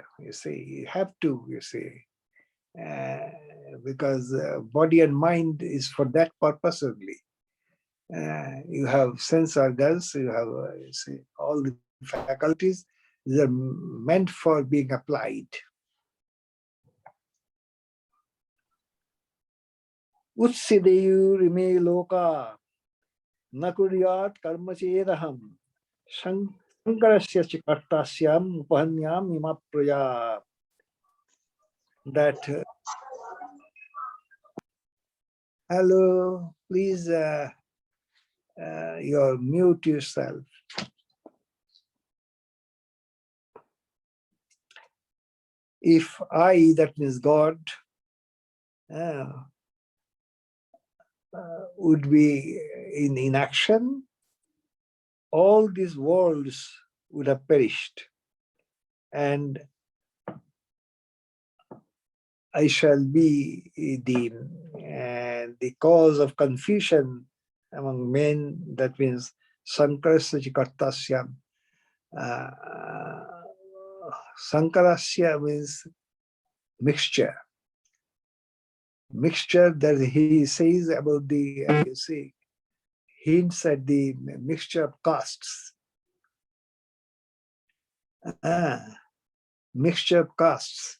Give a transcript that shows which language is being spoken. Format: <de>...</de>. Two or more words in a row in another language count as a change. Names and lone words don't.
<en>You see, you have to. You see, because body and mind is for that purpose only. You have sense organs, you have you see, all the faculties. They are meant for being applied.</en> <sa>उत्सीदेयुरिमे लोका नकुर्यात् कर्मचेदहम् सङ्करस्य चिकर्तास्याम् उपहन्याम् इमाप्राय.</sa> <en>That hello, please you mute yourself. If I, that means God, would be in inaction, all these worlds would have perished. And I shall be the cause of confusion among men. That means</en> <sa>सङ्करस्य कर्तास्याम्.</sa> <en>Sankarasya means mixture. Mixture that he says about the, you see, hints at the mixture of castes. Mixture of castes.</en>